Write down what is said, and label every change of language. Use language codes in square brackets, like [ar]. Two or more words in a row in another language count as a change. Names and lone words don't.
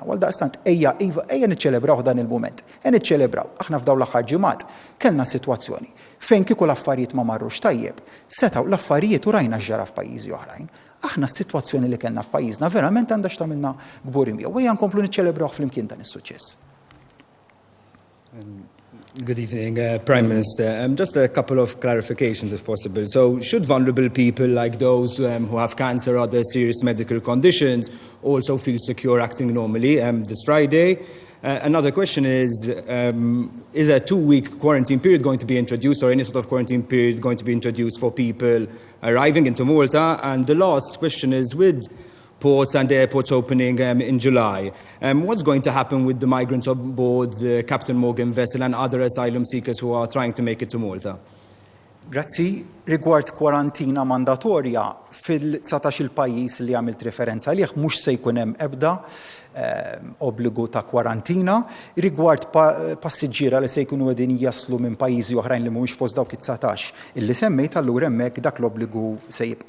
[mt] Għal daqstant ejja niċċelebraw dan il-mument. Niċċelebraw. Aħna f'dawn l-aħħar ġimgħat kellna sitwazzjoni fejn kieku l-affarijiet ma marrux tajjeb, setgħu l-affarijiet u rajna x'ġara f'pajjiżi oħrajn. Aħna s-sitwazzjoni li kellna f'pajjiżna verament għandha x'tagħmilna gbur imjew. Ejja nkomplu niċċelebraw flimkien dan is-suċċess. [en] Good evening, Prime Minister. Just a couple of clarifications, if possible. So, should vulnerable people like those who have cancer or other serious medical conditions also feel secure acting normally this Friday? Another question is a 2-week quarantine period going to be introduced or any sort of quarantine period going to be introduced for people arriving into Malta? And the last question is with ports and airports opening in July. What's going to happen with the migrants on board the Captain Morgan vessel and other asylum seekers who are trying to make it to Malta? [mt] Grazzi, rigward kwarantina mandatorja fil-19 il-pajjiż li għamilt referenza għalih mhux se jkun hemm ebda obbligu ta' kwarantina. Rigward passiġġiera li se jkunu qegħdin jaslu minn pajjiżi oħrajn li mhumiex fost dawk it-19 illi semmejt allura hemmhekk dak l-obbligu se jibqa'.